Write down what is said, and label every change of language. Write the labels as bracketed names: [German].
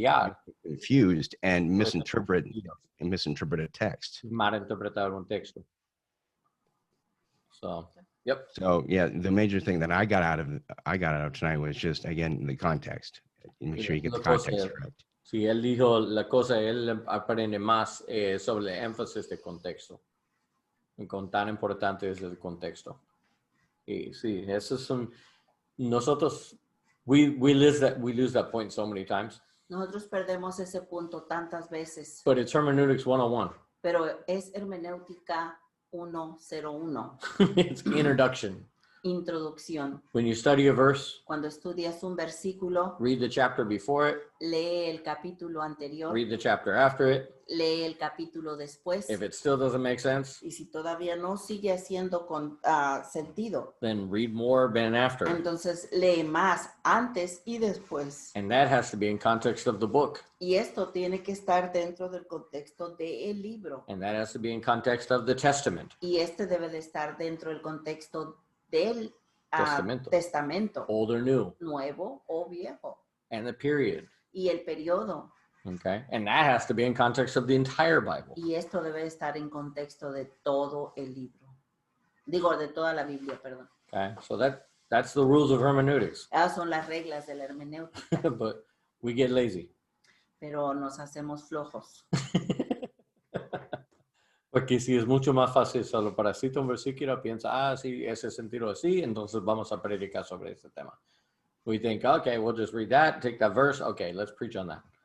[English] you get confused and [Spanish] puede ser [English] misinterpret a text. [Spanish] malinterpretar un texto. [English] So, yep. So yeah, the major thing that I got out of tonight was just again the context. Make sure you get the context correct. [Spanish] Si él dijo la cosa, él aprende más sobre el énfasis de contexto. Y con tan importante es el contexto. Y sí, eso es un... [English] Nosotros, we lose that point so many times. [Spanish] Nosotros perdemos ese punto tantas veces, [English] But it's hermeneutics 101. [Spanish] pero es hermenéutica 101, [English] It's introduction. [Spanish] introducción. [English] When you study a verse, [Spanish] Cuando estudias un versículo, [English] read the chapter before it, [Spanish] lee el capítulo anterior, [English] read the chapter after it. [Spanish] lee el capítulo después, [English] If it still doesn't make sense, [Spanish] y si todavía no sigue haciendo sentido, [English] then read more than after. [Spanish] entonces lee más antes y después. [English] And that has to be in context of the book. [Spanish] Y esto tiene que estar dentro del contexto del libro. [English] And that has to be in context of the Testament. [Spanish] Y este debe de estar dentro del contexto del Testamento. testamento, [English] Old or new. [Spanish] nuevo o viejo, [English] And the period. [Spanish] y el periodo. [English] Okay. And that has to be in context of the entire Bible. [Spanish] Y esto debe de estar en contexto de todo el libro. Digo, de toda la Biblia, perdón. [English] Okay. So that's the rules of hermeneutics. [Spanish] Esas son las reglas de la hermenéutica, [English] But we get lazy. [Spanish] pero nos hacemos flojos. Porque si es mucho más fácil solo para citar un versículo, piensa, sí, ese sentido así, entonces vamos a predicar sobre ese tema. [English] We think, okay, we'll just read that, take that verse, okay, let's preach on that.